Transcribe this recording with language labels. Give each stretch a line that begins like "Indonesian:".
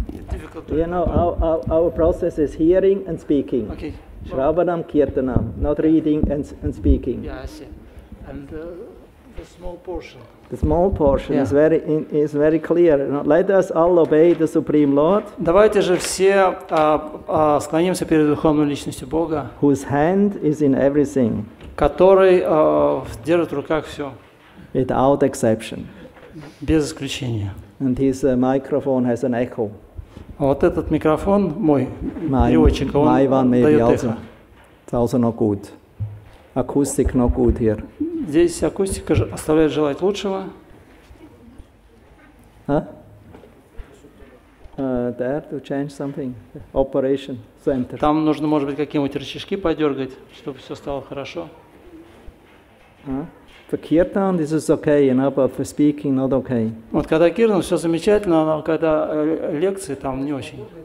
English: Difficult to our process is hearing and speaking. Okay. Shravanam, Kirtanam, not reading and speaking. Yeah, I see. And the small portion. The small portion is very clear. Let us all obey the Supreme Lord.
Russian: Давайте же все склонимся перед Верховной Личностью Бога,
English: whose hand is in everything,
Russian: который держит в руках все.
English: Without exception.
Russian: Без исключения.
English: And his microphone has an echo.
Russian: А вот этот микрофон, мой переводчик, он дает эхо.
English: It's also not good. Acoustic not good here.
Russian: Здесь акустика оставляет желать лучшего. Huh?
English: There to change something. Operation center.
Russian: Там нужно, может быть, какие-нибудь рычажки подергать, чтобы все стало хорошо.
English: For kirtan, this is okay, but for speaking, not okay.
Russian: Вот когда киртан, все замечательно, но когда лекции, там не очень.